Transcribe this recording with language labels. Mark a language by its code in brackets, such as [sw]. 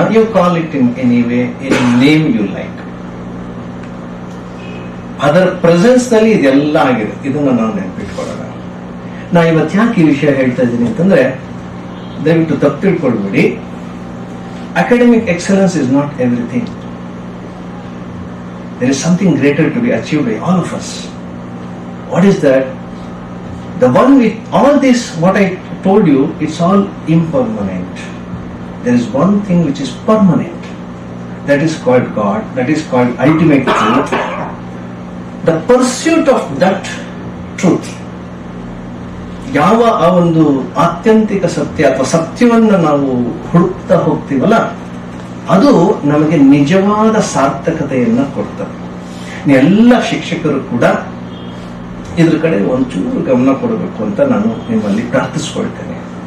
[en] You call it in any way, any name you like. [kn] ಅದರ presence ನಲ್ಲಿ ಇದೆಲ್ಲ ಆಗಿದೆ. ಇದನ್ನ ನಾವು ನೆನಪಿಟ್ಕೊಳ್ಳೋಣ. ನಾ ಇವತ್ತು ಯಾಕೆ ಈ ವಿಷಯ ಹೇಳ್ತಾ ಇದ್ದೀನಿ ಅಂತಂದ್ರೆ, ದಯವಿಟ್ಟು ತಪ್ಪು ತಿಳ್ಕೊಳ್ಬೇಡಿ. [en] Academic excellence is not everything. There is something greater to be achieved by all of us. What is that? The one with all this, what I told you, it's all impermanent. There is one thing which is permanent. That is called God. That is called ultimate truth. The pursuit of that truth, [kn] ಯಾವ ಆ ಒಂದು ಆತ್ಯಂತಿಕ ಸತ್ಯ ಅಥವಾ ಸತ್ಯವನ್ನ ನಾವು ಹುಡುಕ್ತಾ ಹೋಗ್ತೀವಲ್ಲ, ಅದು ನಮಗೆ ನಿಜವಾದ ಸಾರ್ಥಕತೆಯನ್ನ ಕೊಡ್ತದೆ. ಎಲ್ಲ ಶಿಕ್ಷಕರು ಕೂಡ ಇದ್ರ ಕಡೆ ಒಂಚೂರು ಗಮನ ಕೊಡಬೇಕು ಅಂತ ನಾನು ನಿಮ್ಮಲ್ಲಿ ಪ್ರಾರ್ಥಿಸ್ಕೊಳ್ತೇನೆ.